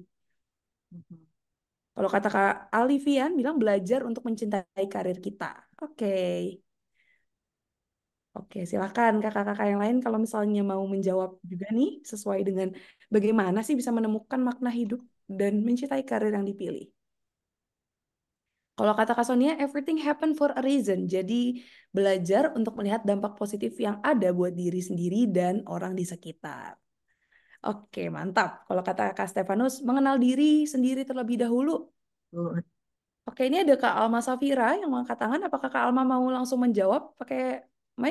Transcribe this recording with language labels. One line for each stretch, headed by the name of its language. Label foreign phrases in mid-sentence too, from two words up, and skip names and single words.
Indonesian: Kalau kata Kak Alifian, bilang belajar untuk mencintai karir kita. Oke. Oke, silakan kakak-kakak yang lain kalau misalnya mau menjawab juga nih sesuai dengan bagaimana sih bisa menemukan makna hidup dan mencintai karir yang dipilih. Kalau kata Kak Sonia,
English: everything happen for a reason.
Indonesian: Jadi belajar untuk melihat dampak positif yang ada buat diri sendiri dan orang di sekitar. Oke, mantap. Kalau kata Kak Stefanus, mengenal diri sendiri terlebih dahulu. good. Oke, ini ada Kak Alma Safira yang mengangkat tangan. Apakah Kak Alma mau langsung menjawab pakai mic?